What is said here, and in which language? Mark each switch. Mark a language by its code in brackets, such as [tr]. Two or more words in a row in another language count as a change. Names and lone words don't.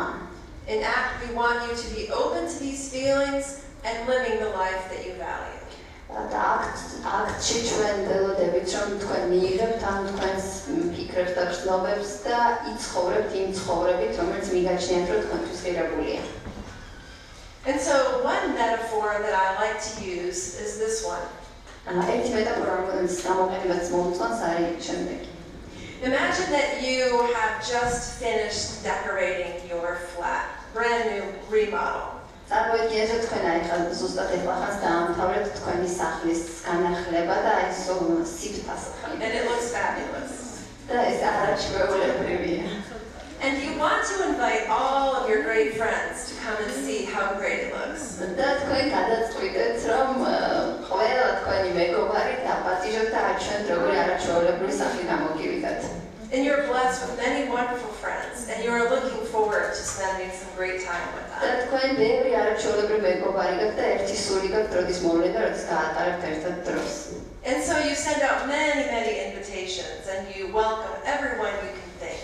[en] In ACT, we want you to be open to these feelings and living the life that you value. [ka] და აქტში ჩვენ ველოდებით, რომ თქვენ მიიღებთ ამ თქვენს ფიქრებს და გრძნობებს და იცხოვრებთ იმ ცხოვრებით, რომელიც მიგაჩნიათ, რომ თქვენთვის ღირებულია. [en] And so one metaphor that I like to use is this one. [ka] ერთი მეტაფორა, რომელიც გამოყენებაც მომწონს, არის შემდეგი. [en] Imagine that you have just finished decorating your flat, brand new remodel. [ka] წარმოიდგინეთ, რომ თქვენ ახლა ზუსტად ეხლა დაამთავრეთ თქვენი სახლის განახლება და აი ეს სიფთასო. [en] And it looks fabulous. [ka] და ეს არაჩვეულებრივია. [en] And you want to invite all of your great friends to come and see how great it looks. [ka] და თქვენ გადაწყვიტეთ, რომ ყველა თქვენი მეგობარი დაპატიჟოთ და აჩვენოთ, როგორი არაჩვეულებული სახლი გამოგივიდათ. [en] And you're blessed blessed with many wonderful friends, and you are looking forward to spending some great time with them. And so you send out many, many invitations, and you welcome everyone you can think.